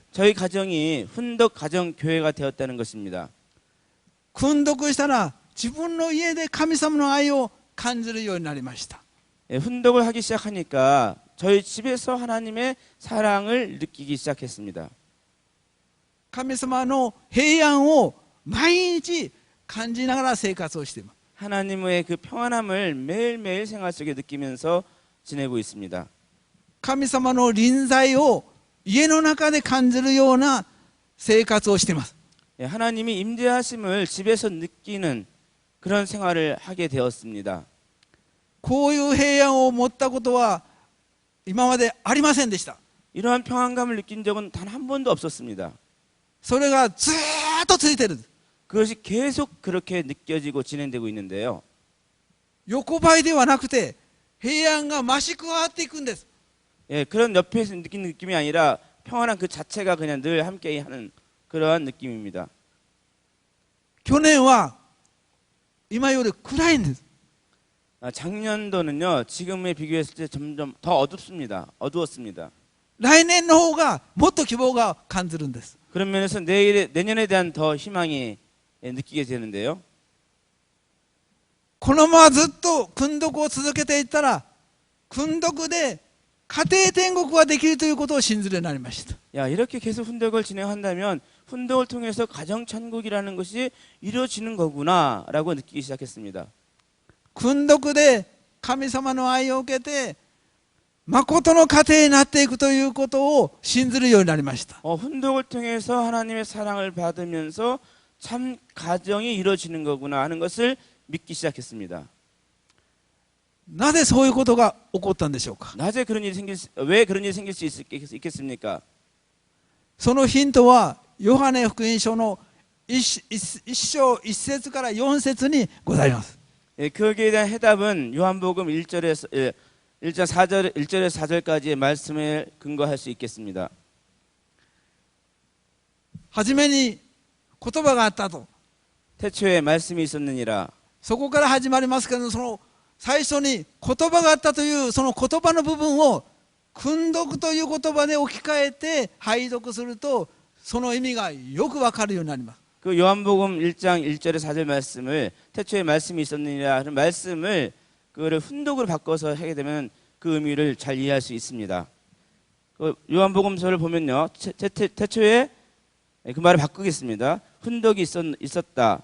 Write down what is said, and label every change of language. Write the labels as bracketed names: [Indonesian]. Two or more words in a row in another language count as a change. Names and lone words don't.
[Korean] 저희 가정이 훈덕 가정 교회가 되었다는 것입니다. [Japanese] 訓読したら自分の家で神様の愛を感じるようになりました。 [Korean] 훈덕을 하기 시작하니까 저희 집에서 하나님의 사랑을 느끼기 시작했습니다. [Japanese] 神様の平安を毎日感じながら生活をしています。 [Korean] 하나님의 그 평안함을 매일매일 생활 속에 느끼면서 지내고 있습니다. [Japanese] 神様の臨在を家の中で感じるような生活をしています。 [Korean] 하나님이 임재하심을 집에서 느끼는 그런 생활을 하게 되었습니다. [Japanese] こういう平安を持ったことは今までありませんでした。 [Korean] 이러한 평안감을 느낀 적은 단 한 번도 없었습니다. [Japanese] それがずーっと続いている。 [Korean] 그것이 계속 그렇게 느껴지고 진행되고 있는데요. [Japanese] 横ばいではなくて平安が増し加わっていくんです。 [Korean] 예, 그런 옆에서 느끼는 느낌이 아니라 평안한 그 자체가 그냥 늘 함께 하는 그러한 느낌입니다. [Japanese] 去年は今より暗いんです。 [Korean] 작년도는요, 지금에 비교했을 때 점점 더 어두웠습니다. [Japanese] 来年の方がもっと希望が感じるんです。 [Korean] 그런 면에서 내년에 대한 더 희망이 느끼게 되는데요. [Japanese] このままずっと訓読を続けていったら訓読で家庭天国ができるということを信じるようになりました。 [Korean] 이렇게 계속 훈덕을 진행한다면 훈덕을 통해서 가정천국이라는 것이 이루어지는 거구나라고 느끼기 시작했습니다. [Japanese] 訓読で神様の愛を受けて誠の家庭になっていくということを信じるようになりました。 [Korean] 훈덕을 통해서 하나님의 사랑을 받으면서 참 가정이 이루어지는 거구나 하는 것을 믿기 시작했습니다. [Japanese] なぜそういうことが起こったんでしょうか。 [Korean] 왜 그런 일이 생길 수 있겠습니까? [Japanese] そのヒントはヨハネ福音書の1章1節から4節にございます。 [Korean] 예, 거기에 대한 해답은 요한복음 1절에서 1절에서 4절까지의 말씀에 근거할 수 있겠습니다. [Japanese] 初めに言葉があったと、 [Korean] 태초에 말씀이 있었느니라. [Japanese] そこから始まりますけど、その最初に言葉があったというその言葉の部分を訓読という言葉で置き換えて拝読すると、その意味がよくわかるようになります。 [Korean] 그 요한복음 1장 1절에 4절 말씀을 태초에 말씀이 있었느니라 하는 말씀을 그거를 훈독으로 바꿔서 하게 되면 그 의미를 잘 이해할 수 있습니다. 그 요한복음서를 보면요, 태초에 그 말을 바꾸겠습니다. 훈독이 있었다.